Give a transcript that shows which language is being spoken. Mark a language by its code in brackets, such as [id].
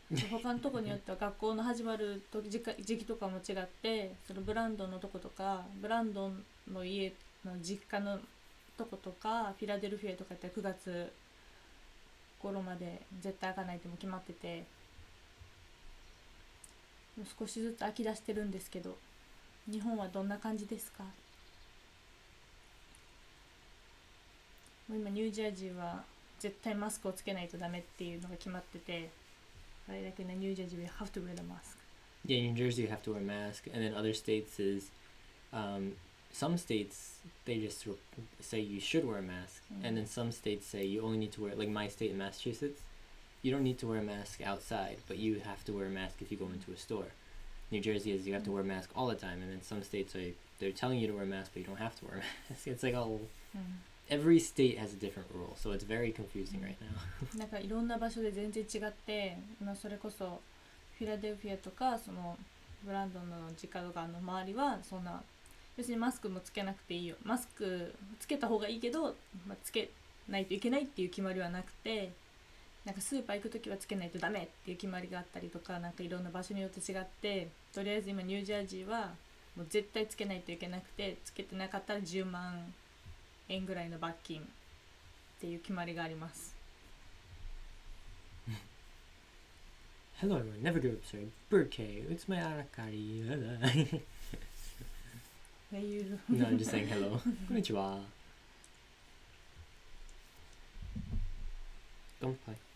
[ja] 他のとこによっては学校の始まる時期とかも違って、そのブランドンのとことかブランドンの家の実家のとことかフィラデルフィアとかって9月頃まで絶対開かないっても決まってて、少しずつ開き出してるんですけど、日本はどんな感じですか？もう今ニュージャージーは絶対マスクをつけないとダメっていうのが決まってて、 [en] like in New Jersey we have to wear the mask. Yeah, in New Jersey you have to wear a mask, and then other states is some states they just say you should wear a mask, and then some states say you only need to wear, like my state in Massachusetts, you don't need to wear a mask outside, but you have to wear a mask if you go into a store. New Jersey is you have to wear a mask all the time, and then some states are they're telling you to wear a mask but you don't have to wear a mask. It's like all every state has a different rule, so it's very confusing right now. [ja] なんかいろんな場所で全然違って、それこそフィラデルフィアとかそのブランドンの実家とかの周りはそんな別にマスクもつけなくていいよ、マスクつけた方がいいけど、つけないといけないっていう決まりはなくて、なんかスーパー行くときはつけないとダメっていう決まりがあったりとか、なんかいろんな場所によって違って、とりあえず今ニュージャージーはもう絶対つけないといけなくて、つけてなかったら10万円ぐらいの罰金っていう決まりがあります。 [en] Hello everyone, never give up, sorry. Birthday, it's my arakari. No, I'm just saying hello. Konnichiwa. Gonpai.